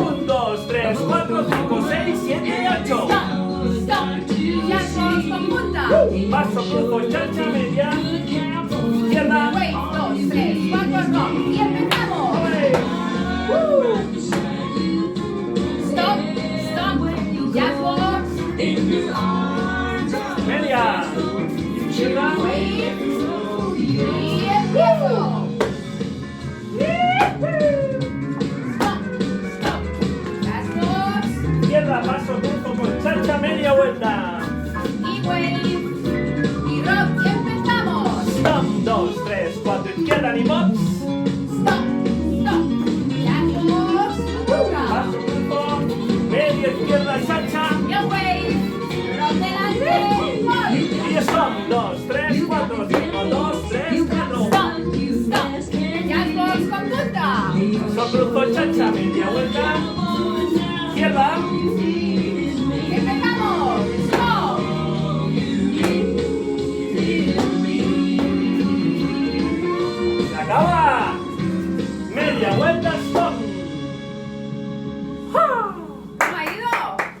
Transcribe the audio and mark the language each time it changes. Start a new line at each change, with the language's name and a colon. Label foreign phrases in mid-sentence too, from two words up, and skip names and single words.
Spanish: 1, 2, 3, 4, 5, 6, 7 y 8. Stop. Jazzbox con punta. Paso, cruzo, cha, cha, media. Izquierda. Wave, 2, 3, 4, rock. Y empezamos. Stop.
English: Stop. Jazzbox.
Spanish: Media. Izquierda. Wave. Y empiezo.
English: Stop. Stop. Jazzbox.
Spanish: Izquierda, paso, cruzo con cha, cha, media vuelta. Y wave. Y rock. Y empezamos. Stop, 2, 3, 4, izquierda, ni pops.
English: Stop. Stop.
Spanish: Jazzbox. Punta. Paso, cruzo, media izquierda, cha, cha. Y el wave. Rock delante. Hold. Y stop, 2, 3, 4, 5, 2, 3, 4.
English: Stop. Stop.
Spanish: Jazzbox con punta. Paso, cruzo, cha, cha, media vuelta. Izquierda. Y empezamos. Stop. Se acaba. Media vuelta, stop. ¿Cómo ha ido?